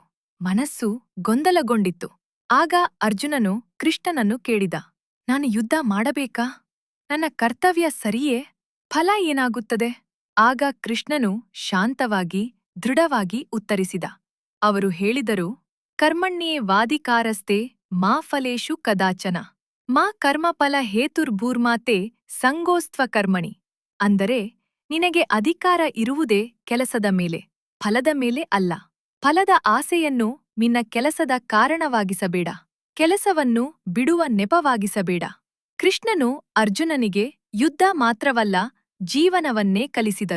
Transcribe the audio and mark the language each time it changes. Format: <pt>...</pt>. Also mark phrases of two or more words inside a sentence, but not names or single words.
<kn>ಮನಸ್ಸು ಗೊಂದಲಗೊಂಡಿತ್ತು. ಆಗ ಅರ್ಜುನನು ಕೃಷ್ಣನನ್ನು ಕೇಳಿದ, ನಾನು ಯುದ್ಧ ಮಾಡಬೇಕಾ? ನನ್ನ ಕರ್ತವ್ಯ ಸರಿಯೇ? ಫಲ ಏನಾಗುತ್ತದೆ? ಆಗ ಕೃಷ್ಣನು ಶಾಂತವಾಗಿ, ದೃಢವಾಗಿ ಉತ್ತರಿಸಿದ. ಅವರು ಹೇಳಿದರು,</kn> <sa>ಕರ್ಮಣ್ಯೇವಾಧಿಕಾರಸ್ತೆ ಮಾ ಫಲೇಷು ಕದಾಚನ. ಮಾ ಕರ್ಮಫಲ ಹೇತುರ್ಭೂರ್ಮಾತೆ ಸಂಗೋಸ್ತ್ವ ಕರ್ಮಣಿ.</sa> <kn>ಅಂದರೆ, ನಿನಗೆ ಅಧಿಕಾರ ಇರುವುದೇ ಕೆಲಸದ ಮೇಲೆ, ಫಲದ ಮೇಲೆ ಅಲ್ಲ. ಫಲದ ಆಸೆಯನ್ನು ನಿನ್ನ ಕೆಲಸದ ಕಾರಣವಾಗಿಸಬೇಡ. ಕೆಲಸವನ್ನು ಬಿಡುವ ನೆಪವಾಗಿಸಬೇಡ. ಕೃಷ್ಣನು ಅರ್ಜುನನಿಗೆ ಯುದ್ಧ ಮಾತ್ರವಲ್ಲ, ಜೀವನವನ್ನೇ ಕಲಿಸಿದರು.</kn>